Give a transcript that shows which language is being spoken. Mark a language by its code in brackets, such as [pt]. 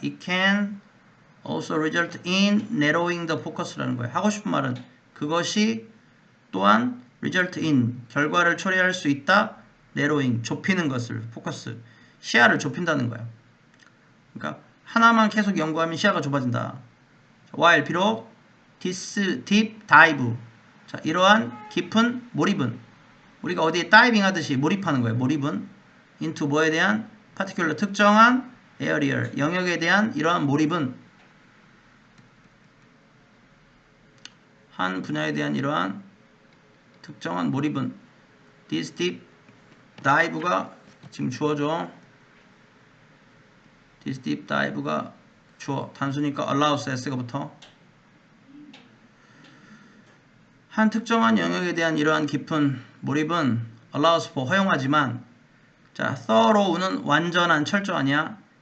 [en] It can also result in narrowing the focus라는 거야. [ko] 하고 싶은 말은 그것이 또한 [en] result in [ko] 결과를 초래할 수 있다. narrowing 좁히는 것을 포커스 시야를 좁힌다는 거야. 그러니까 하나만 계속 연구하면 시야가 좁아진다. while 비록 [en] this deep dive [ko] 자, 이러한 깊은 몰입은 우리가 어디에 다이빙 하듯이 몰입하는 거예요. 몰입은 into 뭐에 대한 particular 특정한 area 영역에 대한 이러한 몰입은 한 분야에 대한 이러한 특정한 몰입은 this deep dive가 지금 주어져. this deep dive가 주어. 단수니까 allows s가 붙어. 한 특정한 영역에 대한 이러한 깊은 몰입은 [en] allows for [ko] 허용하지만 자, thorough는 완전한 철저하냐?